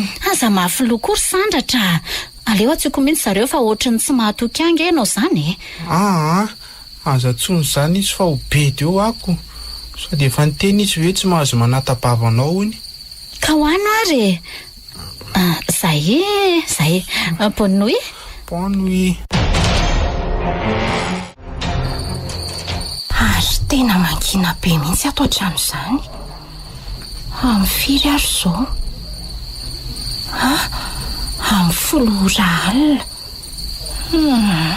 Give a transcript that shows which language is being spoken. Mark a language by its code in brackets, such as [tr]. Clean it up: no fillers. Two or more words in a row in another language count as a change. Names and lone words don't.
[mg] Aza mafy lokory sandratra. Aleo atsiko mihitsy zareo fa ohatrany tsy mahatoky ange ianao izany aza tsony izany izy fa ho be deo ako. Sady efa niteny izy hoe tsy mahazo manata-bavanao ony. Ka hoano ary Zay [fr] bonne nuit. Bonne nuit. [mg] Ary tena mangina be mihitsy ato hatramin'izany. Amin'ny firy ary zao? Amin'ny 10 ora alina.